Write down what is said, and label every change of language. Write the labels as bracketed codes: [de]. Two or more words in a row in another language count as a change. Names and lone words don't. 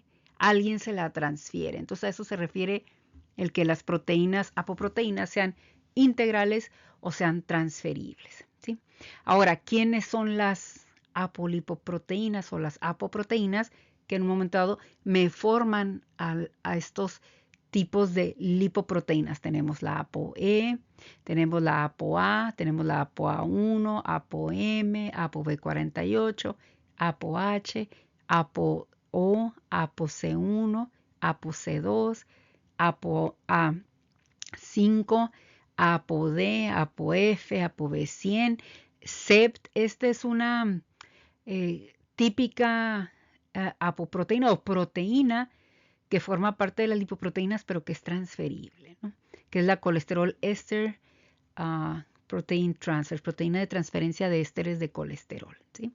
[es] Alguien se la transfiere. Entonces a eso se refiere el que las proteínas, apoproteínas, sean integrales o sean transferibles, ¿sí? Ahora, ¿quiénes son las apolipoproteínas o las apoproteínas que en un momento dado me forman a estos tipos de lipoproteínas? Tenemos la ApoE, tenemos la ApoA, tenemos la ApoA1, ApoM, ApoB48, ApoH, ApoO, ApoC1, ApoC2, ApoA5, ApoD, ApoF, ApoB100, SEPT. Esta es una típica apoproteína o proteína que forma parte de las lipoproteínas, pero que es transferible, ¿no? Que es la colesterol [en] ester protein transfer, [es] proteína de transferencia de ésteres de colesterol, ¿sí?